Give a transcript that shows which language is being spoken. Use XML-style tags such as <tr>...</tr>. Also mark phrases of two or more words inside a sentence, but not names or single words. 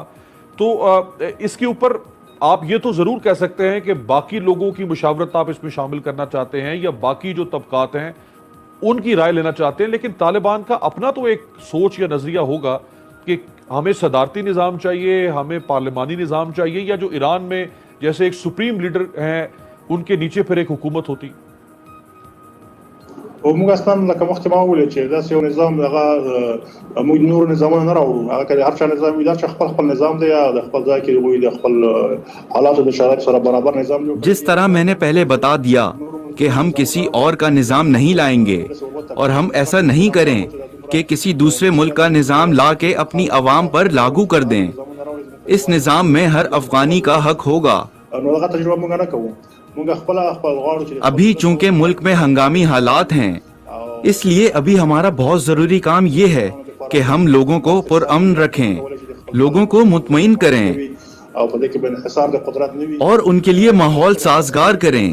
<ur>تو اس کے اوپر آپ یہ تو ضرور کہہ سکتے ہیں کہ باقی لوگوں کی مشاورت آپ اس میں شامل کرنا چاہتے ہیں یا باقی جو طبقات ہیں ان کی رائے لینا چاہتے ہیں، لیکن طالبان کا اپنا تو ایک سوچ یا نظریہ ہوگا کہ ہمیں صدارتی نظام چاہیے، ہمیں پارلیمانی نظام چاہیے، یا جو ایران میں جیسے ایک سپریم لیڈر ہیں ان کے نیچے پھر ایک حکومت ہوتی.</ur> <ps>موږ اصلا لکه مخکې ما وویل چې داسې یو نظام هغه موږ نور نظامونه نه راوړو. هغه که هر چا نظام وي دا چې خپل نظام دی یا د خپل ځای کې وي د خپل حالاتو د شرایطو سره برابر نظام جوړ.</ps> <ur>جس طرح میں نے پہلے بتا دیا کہ ہم کسی اور کا نظام نہیں لائیں گے، اور ہم ایسا نہیں کریں کہ کسی دوسرے ملک کا نظام لا کے اپنی عوام پر لاگو کر دیں. اس نظام میں ہر افغانی کا حق ہوگا.</ur> <ps>نو هغه تجربه موږ نه کوو.</ps> <ur>ابھی چونکہ ملک میں ہنگامی حالات ہیں، اس لیے ابھی ہمارا بہت ضروری کام یہ ہے کہ ہم لوگوں کو پرامن رکھیں، لوگوں کو مطمئن کریں اور ان کے لیے ماحول سازگار کریں.</ur>